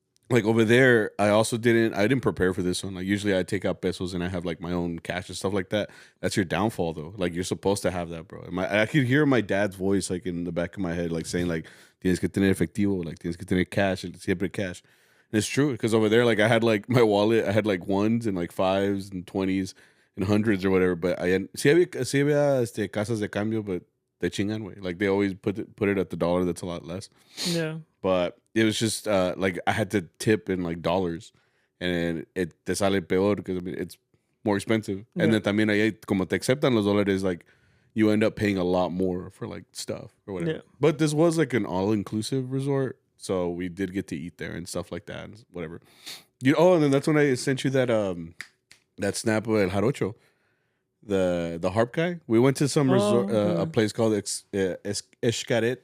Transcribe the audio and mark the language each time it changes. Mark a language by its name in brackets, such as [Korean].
[English] like over there, I didn't prepare for this one. Like usually I take out pesos and I have like my own cash and stuff like that. That's your downfall though. Like you're supposed to have that, bro. I could hear my dad's voice like in the back of my head, like saying like [Spanish] tienes que tener efectivo, [English] like [Spanish] tienes que tener cash, siempre cash. [English] And it's true because over there, like I had like my wallet, I had like ones and like fives and 20s and hundreds or whatever. But [Spanish] sí había casas de cambio, [English] but they [Spanish] chingan [English] way. Like they always put it at the dollar. That's a lot less. Yeah. But it was just like I had to tip in like dollars, and it [Spanish] te sale peor [English] because I mean it's more expensive. Yeah. And then [Spanish] también ahí como te aceptan los dólares, [English] like you end up paying a lot more for like stuff or whatever. Yeah. But this was like an all inclusive resort, so we did get to eat there and stuff like that and whatever. And then that's when I sent you that snap of El Jarocho, the harp guy. We went to some resort, a place called Escaret.